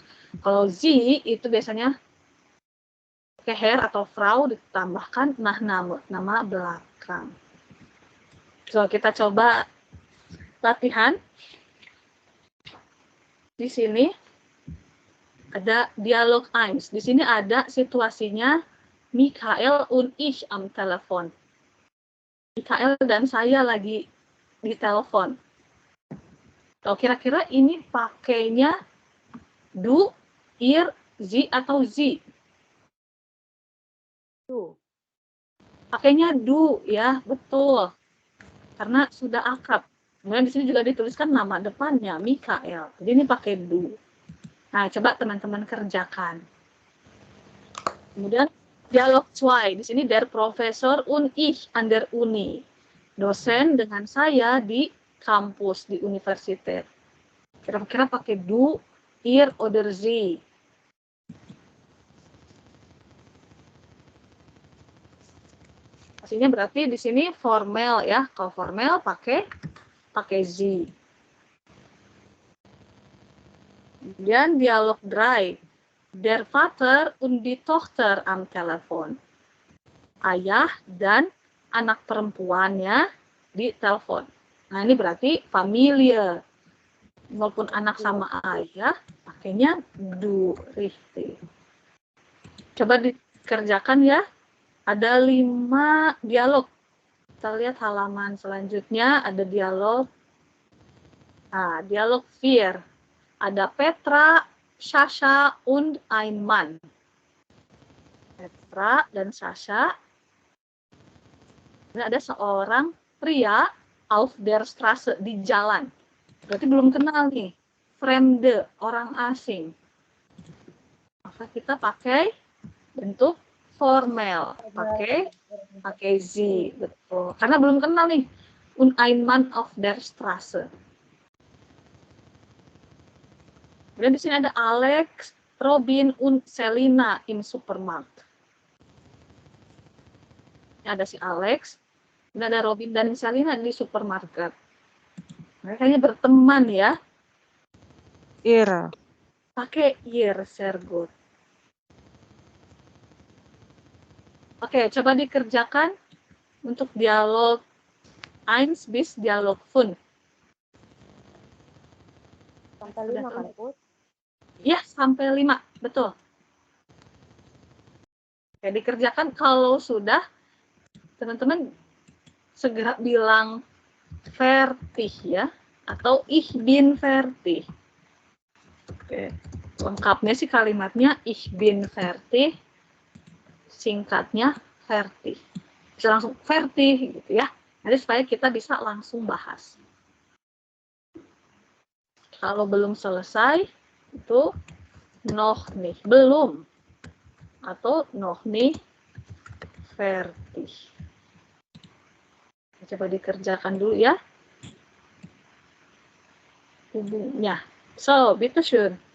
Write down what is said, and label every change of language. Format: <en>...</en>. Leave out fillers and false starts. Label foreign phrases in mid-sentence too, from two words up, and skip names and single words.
<id>Kalau sie itu biasanya pakai Herr atau Frau ditambahkan Nachname, nama belakang. So, kita coba latihan. Di sini Ada dialog 1. Di sini ada situasinya</id> <de>Michael und ich am Telefon.</de> <id>Michael dan saya lagi di telepon. Oh, kira-kira ini pakainya</id> <de>du, ihr, sie</de> <id>atau sie? Du. Pakainya du ya, betul. Karena sudah akrab. Kemudian di sini juga dituliskan nama depannya Michael. Jadi ini pakai du. Nah, coba teman-teman kerjakan. Kemudian dialog 2. Di sini</id> <de>der Professor und ich an der Uni.</de> <id>Dosen dengan saya di kampus, di universitas. Kira-kira pakai</id> <de>du, ihr, oder sie.</de> <id>Pastinya berarti di sini formal ya. Kalau formal pakai sie. Kemudian dialog 3.</id> <de>Der Vater und die Tochter am Telefon.</de> <id>Ayah dan anak perempuannya di telepon. Nah, ini berarti familie. Walaupun anak sama ayah, pakainya</id> <de>du, richtig.</de> <id>Coba dikerjakan ya. Ada 5 dialog. Kita lihat halaman selanjutnya, ada dialog. Nah, dialog 4. Ada Petra, Sasha,</id> <de>und ein Mann.</de> <id>Petra dan Sasha. Ini ada seorang pria</id> <de>auf der Straße,</de> <id>di jalan. Berarti belum kenal nih. Fremde, orang asing. Maka kita pakai bentuk formal. Pakai sie, betul. Karena belum kenal nih.</id> <de>Und ein Mann auf der Straße.</de> <id>Kemudian di sini ada Alex, Robin,</id> <de>und Selina im Supermarkt.</de> <id>Ini ada si Alex, dan ada Robin dan Selina di supermarket. Mereka hanya berteman ya. Ihr. Pakai</id> <de>ihr, sehr gut.</de> <id>Oke, coba dikerjakan untuk dialog 1 bis dialog 5. Sampai 5 kan, Put? Ya, sampai 5, betul. Oke, dikerjakan kalau sudah, teman-teman segera bilang fertig ya, atau</id> <de>ich bin fertig.</de> <id>Oke, lengkapnya sih kalimatnya</id> <de>ich bin fertig,</de> <id>singkatnya fertig. Bisa langsung fertig gitu ya. Nanti supaya kita bisa langsung bahas. Kalau belum selesai, itu</id> <de>noch nicht,</de> <id>belum. Atau</id> <de>noch nicht fertig.</de> <id>Coba dikerjakan dulu ya. Hubungnya.</id> <de>So, bitteschön.</de>